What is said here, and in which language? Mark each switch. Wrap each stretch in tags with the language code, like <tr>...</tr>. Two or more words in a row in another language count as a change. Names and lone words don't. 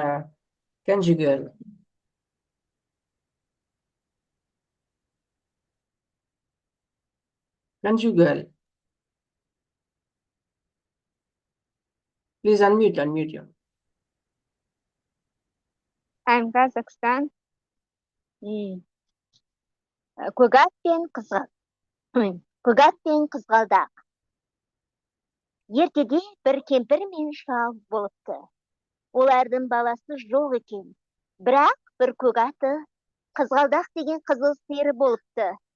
<en>Please welcome Conjugal. Conjugal. Please unmute you. I'm Kazakhstan.</en> <kk>Көгат пен қызғалдақ. Ертеде бір кемпір мен шал болыпты. Олардың баласы жоқ екен. Бірақ бір көгаты қызғалдақ деген қызыл сиыры болыпты.</kk>